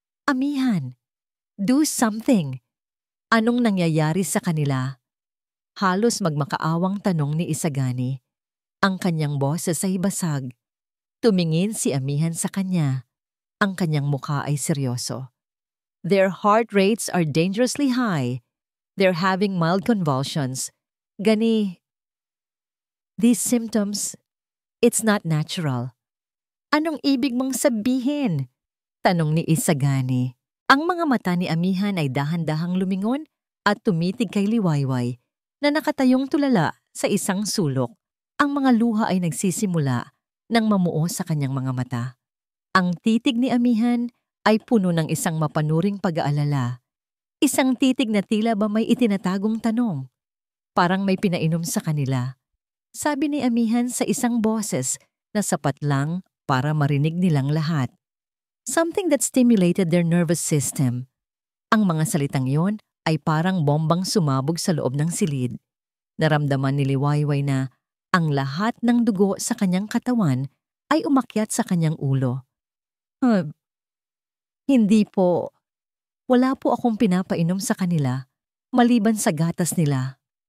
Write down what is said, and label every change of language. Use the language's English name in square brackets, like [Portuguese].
[Filipino] Amihan, [English] do something! [Filipino] Anong nangyayari sa kanila? Halos magmakaawang tanong ni Isagani. Ang kanyang boses ay basag. Tumingin si Amihan sa kanya. Ang kanyang mukha ay seryoso. [English] Their heart rates are dangerously high. They're having mild convulsions. These symptoms, it's not natural. [Filipino] Anong ibig mong sabihin? Tanong ni Isagani. Ang mga mata ni Amihan ay dahan-dahang lumingon at tumitig kay Liwayway na nakatayong tulala sa isang sulok. Ang mga luha ay nagsisimula nang mamuo sa kanyang mga mata. Ang titig ni Amihan ay puno ng isang mapanuring pag-aalala. Isang titig na tila ba may itinatagong tanong. Parang may pinainom sa kanila. Sabi ni Amihan sa isang boses na sapat lang para marinig nilang lahat. [English] Something that stimulated their nervous system. [Filipino] Ang mga salitang yon ay parang bombang sumabog sa loob ng silid. Naramdaman ni Liwayway na ang lahat ng dugo sa kanyang katawan ay umakyat sa kanyang ulo. Hindi po. Wala po akong pinapainom sa kanila, maliban sa gatas nila.